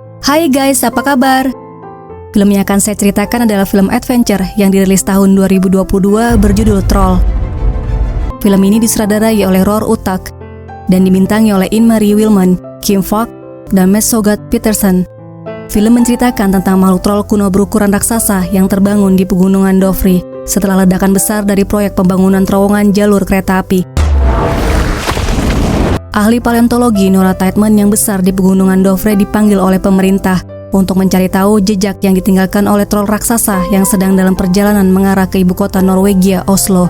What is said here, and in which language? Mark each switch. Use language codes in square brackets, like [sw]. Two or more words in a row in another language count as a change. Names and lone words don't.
[id] Hai guys, apa kabar? Film yang akan saya ceritakan adalah film adventure yang dirilis tahun 2022 berjudul Troll. Film ini disutradarai oleh Roar Uttak dan dibintangi oleh Inn-Marie Wilman, Kim Falk, dan Mats Sogat Petersen. Film menceritakan tentang makhluk troll kuno berukuran raksasa yang terbangun di pegunungan Dovre setelah ledakan besar dari proyek pembangunan terowongan jalur kereta api. Ahli paleontologi Nora Tideman yang besar di pegunungan Dovre dipanggil oleh pemerintah untuk mencari tahu jejak yang ditinggalkan oleh troll raksasa yang sedang dalam perjalanan mengarah ke ibu kota Norwegia, Oslo.